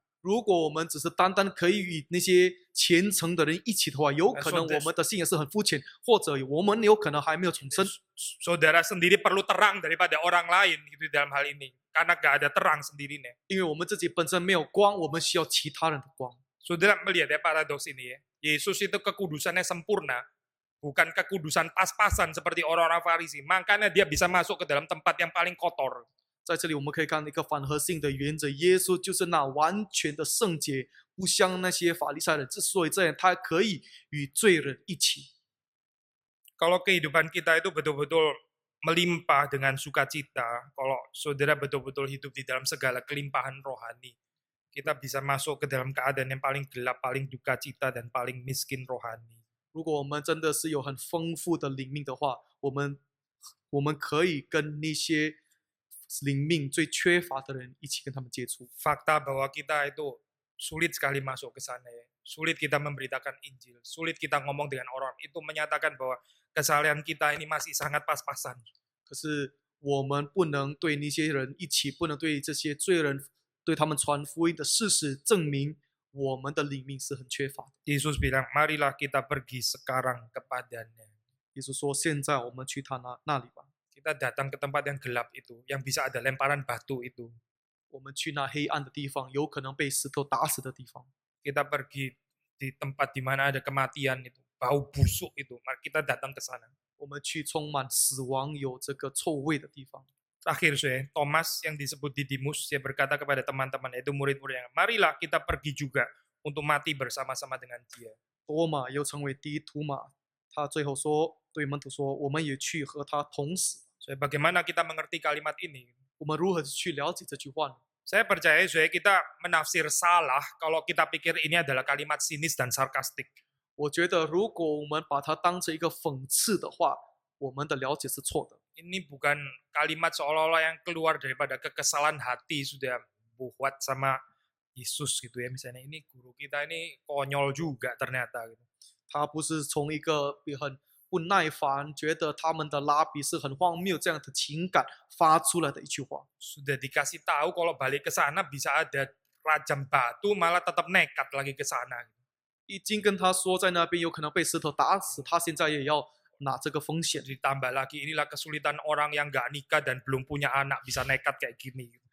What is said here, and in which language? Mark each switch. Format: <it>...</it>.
<zh>如果我们只是单单可以与那些虔诚的人一起的话，有可能我们的信仰是很肤浅，或者我们有可能还没有重生。</zh> <id>Saudara sendiri perlu terang daripada orang lain gitu dalam hal ini, karena gak ada terang sendirinya.</id> <zh>因为我们自己本身没有光，我们需要其他人的光。</zh> <id>Saudara melihat ya paradoks ini ya. Yesus itu kekudusannya sempurna, bukan kekudusan pas-pasan seperti orang-orang Farisi. Makanya dia bisa masuk ke dalam tempat yang paling kotor.</id> <zh>在这里我们可以看一个反合性的原则，耶稣就是那完全的圣洁，不像那些法利赛人。之所以这样，他可以与罪人一起。</zh> <id>Kalau kehidupan kita itu betul-betul melimpah dengan sukacita, kalau saudara betul-betul hidup di dalam segala kelimpahan rohani, kita bisa masuk ke dalam keadaan yang paling gelap, paling duka cita, dan paling miskin rohani.</id> <zh>如果我们真的是有很丰富的灵命的话，我们可以跟那些灵命最缺乏的人一起跟他们接触。</zh> <id>Fakta bahwa kita itu sulit sekali masuk ke sana ya. Sulit kita memberitakan Injil, sulit kita ngomong dengan orang, itu menyatakan bahwa kesalahan kita ini masih sangat pas-pasan.</id> <zh>可是我们不能对那些人一起，不能对这些罪人，对他们传福音的事实证明我们的灵命是很缺乏的。</zh> <id>Yesus bilang, marilah kita pergi sekarang kepadanya.</id> <zh>耶稣说：“现在我们去他那里吧，</zh> <id>Kita datang ke tempat yang gelap itu, yang bisa ada lemparan batu itu.</id> <zh>我们去那黑暗的地方，有可能被石头打死的地方。</zh> <id>Kita pergi di tempat di mana ada kematian itu, bau busuk itu. Mari kita datang ke sana.</id> <zh>我们去充满死亡、有这个臭味的地方。”</zh> <id>Terakhir saya, Thomas yang disebut Didimus, dia berkata kepada teman-teman, yaitu murid-muridnya, marilah kita pergi juga untuk mati bersama-sama dengan dia.</id> <zh>多马又称为第一图马，他最后说对门徒说：“我们也去和他同死。”</zh> <id>So, bagaimana kita mengerti kalimat ini?</id> <zh>我们如何去了解这句话呢？</zh> <id>Saya percaya kita menafsir salah kalau kita pikir ini adalah kalimat sinis dan sarkastik.</id> <zh>我觉得，如果我们把它当成一个讽刺的话，我们的了解是错的。</zh> <id>Ini bukan kalimat seolah-olah yang keluar daripada kekesalan hati sudah buat sama Yesus gitu ya misalnya, ini guru kita ini konyol juga ternyata gitu.</id> <zh>他不是从一个很不耐烦，觉得他们的拉比是很荒谬这样的情感发出来的一句话。</zh> <id>Sudah dikasih tahu kalau balik ke sana bisa ada rajam batu, malah tetap nekat lagi ke sana.</id> <zh>已经跟他说在那边有可能被石头打死，他现在也要拿这个风险。</zh> <id>Ditambah lagi inilah kesulitan orang yang nggak nikah dan belum punya anak bisa nekat kayak gini.</id>